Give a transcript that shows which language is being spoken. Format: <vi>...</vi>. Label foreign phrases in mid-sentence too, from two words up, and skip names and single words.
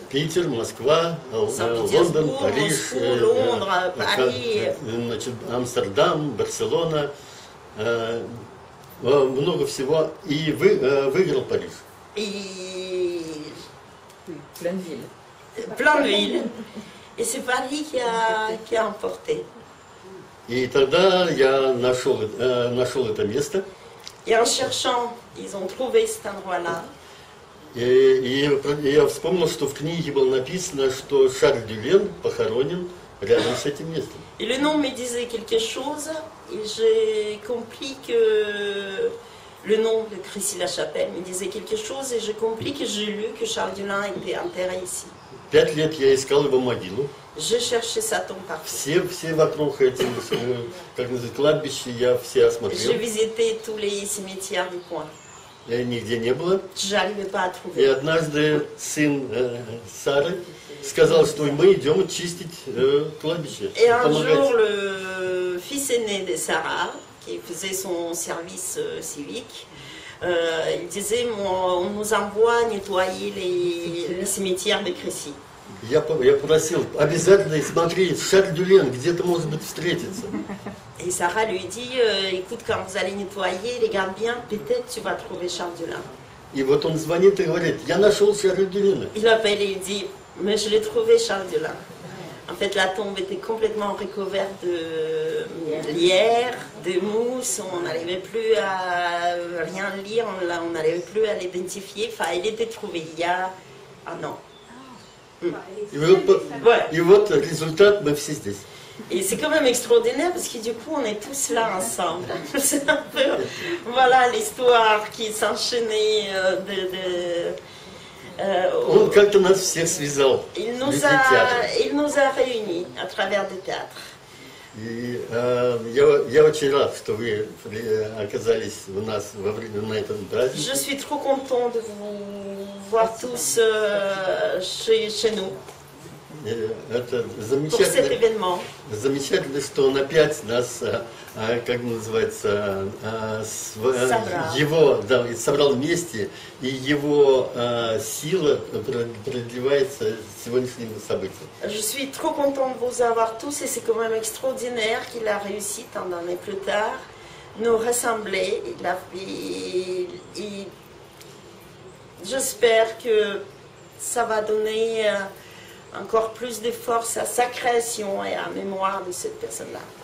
<ru>Питер, Москва, Лондон, Париж, Лондон, Париж, значит, Амстердам, Барселона, много всего. И выиграл Париж.</ru> <fr>Et Plein de villes. plein de villes. Et c'est Paris qui a emporté.</fr> <ru>И тогда я нашел это место.</ru> <fr>Et en cherchant, ils ont trouvé cet endroit-là.</fr> <ru>И я вспомнил, что в книге было написано, что Шарль Дюлен похоронен рядом с этим местом.</ru> <fr>Et le nom me disait quelque chose, et j'ai compris que le nom de Crécy-la-Chapelle me disait quelque chose, et j'ai compris que j'ai lu que Charles Dulin était enterré ici.</fr> <ru>5 лет я искал его могилу.</ru> <fr>J'ai cherché sa tombe partout.</fr> <ru>Все вокруг эти, как называют, кладбища, я все</ru> <fr>J'ai</fr> <ru>осмотрел.</ru> <fr>visité tous les cimetières du coin.</fr> <ru>Нигде не было.</ru> <fr>Je n'arrivais pas à</fr> <ru>И</ru> <fr>trouver.</fr> <ru>однажды сын Сары сказал, что мы идем чистить кладбище.</ru> <fr>Et un jour,</fr> <ru>Помогать.</ru> <fr>le fils aîné de Sarah, qui faisait son service civique, il disait on nous envoie nettoyer les cimetières de Crécy.</fr> <ru>Я просил, обязательно смотри, Шарль Дюлен, где-то может быть встретиться.</ru> <fr>Et Sarah lui dit écoute, quand vous allez nettoyer, regarde bien, peut-être tu vas trouver Charles Dulin.</fr> <ru>И вот он звонит и говорит, я нашел Шарля Дюлена.</ru> <fr>Il appelle et il dit mais je l'ai trouvé, Charles Dulin. En fait, la tombe était complètement recouverte de lierre, de mousse, on n'arrivait plus à rien lire, on n'arrivait plus à l'identifier. Enfin, il était trouvé il y a un an.</fr> <ru>И вот результат, мы все здесь.</ru> <fr>Et c'est quand même extraordinaire parce que du coup on est tous là ensemble. C'est un peu, voilà l'histoire qui s'enchaînait</fr> <ru>Он как-то нас всех связал.</ru> <fr>il</fr> <ru>Театр.</ru> <fr>nous a réunis à travers des théâtres.</fr> <ru>И я очень рад, что вы оказались у нас на этом празднике.</ru> <fr>Je suis trop content de vous voir tous chez nous</fr> <ru>Это</ru> <fr>pour cet événement.</fr> <ru>замечательно, что он опять нас, как называется, его собрал вместе, и его сила продлевается сегодняшним событием.</ru> <fr>Je suis trop contente de vous avoir tous et c'est quand même extraordinaire qu'il a réussi tant d'années plus tard nous rassembler. J'espère que ça va donner encore plus de force à sa création et à la mémoire de cette personne-là.</fr>